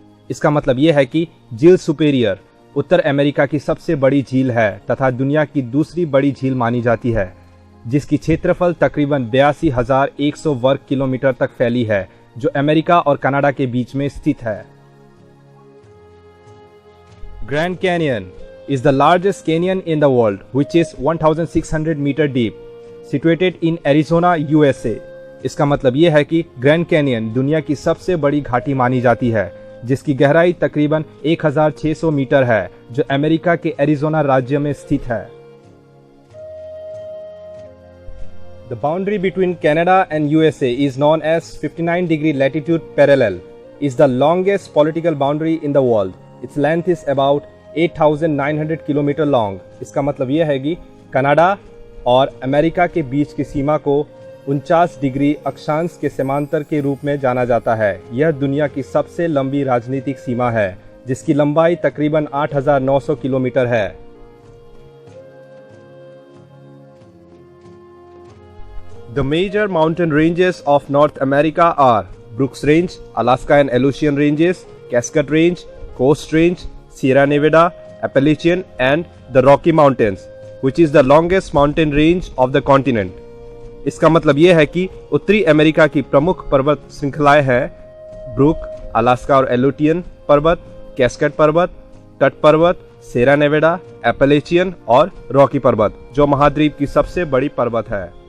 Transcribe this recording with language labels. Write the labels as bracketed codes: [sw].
[hi] इसका मतलब यह है कि झील सुपेरियर उत्तर अमेरिका की सबसे बड़ी झील है तथा दुनिया की दूसरी बड़ी झील मानी जाती है जिसकी क्षेत्रफल तकरीबन 82,100 वर्ग किलोमीटर तक फैली है जो अमेरिका और कनाडा के बीच में स्थित है. [en] Grand Canyon is the largest canyon in the world, which is 1,600 meter deep, situated in Arizona, USA. [hi] इसका मतलब यह है कि ग्रैंड कैनियन दुनिया की सबसे बड़ी घाटी मानी जाती है जिसकी गहराई तकरीबन 1,600 मीटर है जो अमेरिका के एरिजोना राज्य में स्थित है. [en] The boundary between Canada and USA is known as 59 degree latitude parallel. Is the longest political boundary in the world. Its length is about 8,900 kilometre long. [hi] इसका मतलब यह है कि कनाडा और अमेरिका के बीच की सीमा को 49 डिग्री अक्षांश के समांतर के रूप में जाना जाता है. यह दुनिया की सबसे लंबी राजनीतिक सीमा है जिसकी लंबाई तकरीबन 8,900 किलोमीटर है. [en] The major mountain ranges of North America are Brooks Range, Alaska and Aleutian Ranges, Cascade Range, Coast Range, Sierra Nevada, Appalachian and the Rocky Mountains, which is the longest mountain range of the continent. [hi] इसका मतलब यह है कि उत्तरी America की प्रमुख पर्वत श्रृंखलाएं हैं ब्रूक, अलास्का और एलुटियन पर्वत, कैस्केड पर्वत, तट पर्वत, सेरा नेवेडा, एपलेचियन और रॉकी पर्वत जो महाद्वीप की सबसे बड़ी पर्वत है.